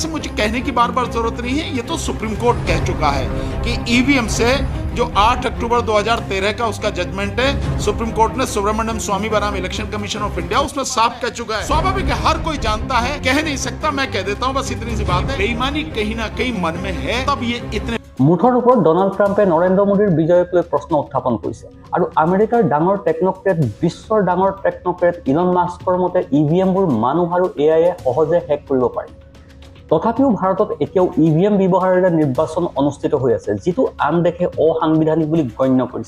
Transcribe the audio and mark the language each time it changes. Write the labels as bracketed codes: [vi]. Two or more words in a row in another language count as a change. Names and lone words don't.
[hi] इसे मुझे कहने की बार बार जरूरत नहीं है, ये तो सुप्रीम कोर्ट कह चुका है कि ईवीएम से जो 8 अक्टूबर 2013 का उसका जजमेंट है, सुप्रीम कोर्ट ने सुब्रमण्यम स्वामी बनाम इलेक्शन कमीशन ऑफ इंडिया, उसमें साफ कह चुका है। स्वाभाविक है, हर कोई जानता है, कह नहीं सकता, मैं कह देता हूं, बस इतनी सी बात है। बेईमानी कहीं ना कहीं मन में है, तब ये इतने [as] মুঠৰ ওপৰত ডনাল্ড ট্ৰাম্পে নৰেন্দ্ৰ মোদীৰ বিজয়ক লৈ প্ৰশ্ন উত্থাপন কৰিছে আৰু আমেৰিকাৰ ডাঙৰ টেকনক্ৰেট, বিশ্বৰ ডাঙৰ টেকনক্ৰেট ইলন মাস্কৰ মতে ইভিএমবোৰ মানুহ আৰু এআইয়ে সহজে হেক কৰিব পাৰে। তথাপিও ভাৰতত এতিয়াও ইভিএম ব্যৱহাৰেৰে নিৰ্বাচন অনুষ্ঠিত হৈ আছে, যিটো আন দেশে অসাংবিধানিক বুলি গণ্য কৰিছে।